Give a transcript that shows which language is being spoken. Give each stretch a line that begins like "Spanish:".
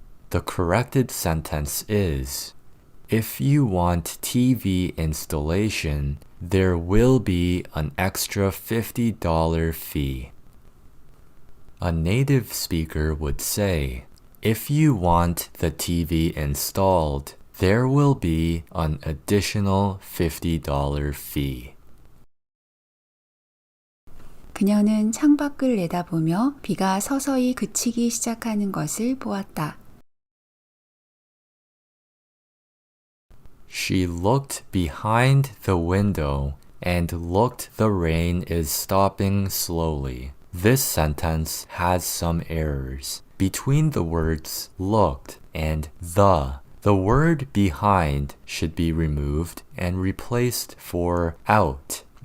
English: The corrected sentence is, if you want TV installation, there will be an extra $50 fee. A native speaker would say, if you want the TV installed, there will be an additional $50 fee.
Korean: 그녀는 창밖을 내다보며 비가 서서히 그치기 시작하는 것을 보았다.
English: She looked behind the window and looked the rain is stopping slowly. This sentence has some errors. Between the words looked and the word behind should be removed and replaced for out.